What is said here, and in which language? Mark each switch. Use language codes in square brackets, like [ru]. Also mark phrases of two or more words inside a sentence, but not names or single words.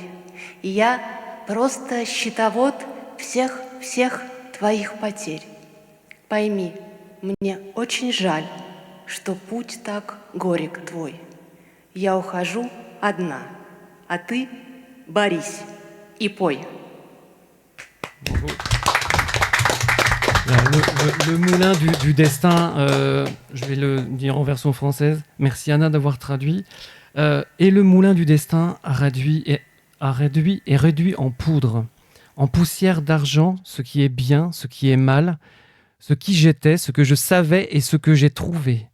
[ru] Я просто счетовод всех твоих потерь. Пойми, мне очень жаль, что путь так горек твой. Я ухожу одна, а ты борись и пой». [fr] Le moulin du destin, je vais le dire en version française. Merci Anna d'avoir traduit. Et le moulin du destin a réduit en poudre, en poussière d'argent, ce qui est bien, ce qui est mal, ce qui j'étais, ce que je savais et ce que j'ai trouvé.